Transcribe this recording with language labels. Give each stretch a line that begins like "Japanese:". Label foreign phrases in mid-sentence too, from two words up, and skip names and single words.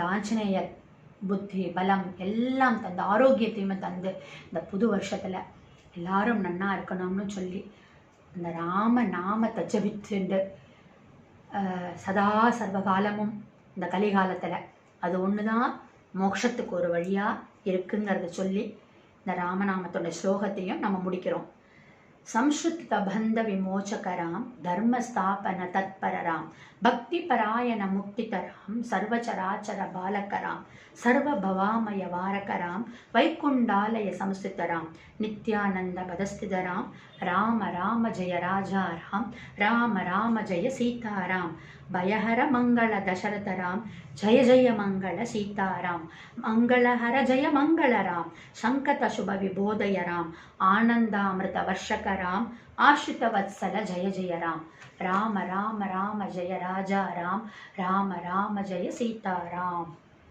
Tamil: ஆஞ்சநேயர் புத்தி, பலம் எல்லாம் தந்து, ஆரோக்கியத்தையுமே தந்து, இந்த புது வருஷத்தில் எல்லாரும் நன்னா இருக்கணும்னு சொல்லி அந்த ராம நாமத்தை ஜபித்துண்டு சதா சர்வகாலமும் இந்த கலிகாலத்தில் அது ஒன்று தான் மோட்சத்துக்கு ஒரு வழியாக இருக்குங்கிறத சொல்லி இந்த ராமநாமத்தோட ஸ்லோகத்தையும் நம்ம முடிக்கிறோம்.
Sanskrit: संश्रुत बंध विमोचकराम धर्म स्थापन तत्परराम भक्ति परायण मुक्तितराम सर्वचराचर बालकराम सर्वभवामय वारकराम वैकुंडालय संस्थितराम नित्यानंद पदस्थितराम राम राम जय राजा राम राम राम जय सीताराम भयहर मंगल दशरथराम जय जय मंगल सीताराम मंगलहर जय मंगल राम शंकत शुभ विबोधय राम आनंदामृत वर्षक राम आश्रित वत्सल जय जय राम राम राम राम जय राजा राम राम राम जय सीताराम।